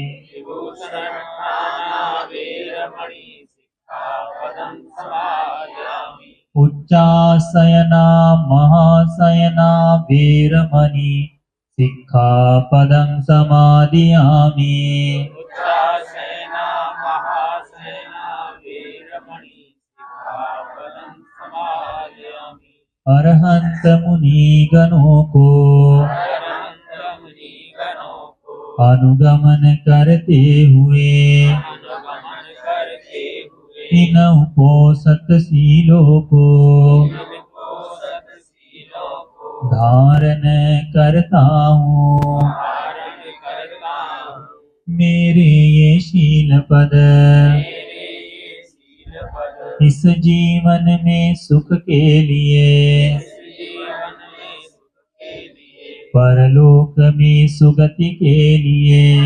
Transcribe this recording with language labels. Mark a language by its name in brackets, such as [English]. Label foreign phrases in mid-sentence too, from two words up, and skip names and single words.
[Pali] උච්චාසයනා මහාසයනා වීරමණී සික්ඛාපදං සමාදියාමි අරහන්ත මුනි ගණෝකෝ [Hindi] अनुगमन करते हुए इन उपोसत शीलों को धारण करता हूँ मेरे ये शील पद इस जीवन में सुख के लिए परलोक में सुगति के लिए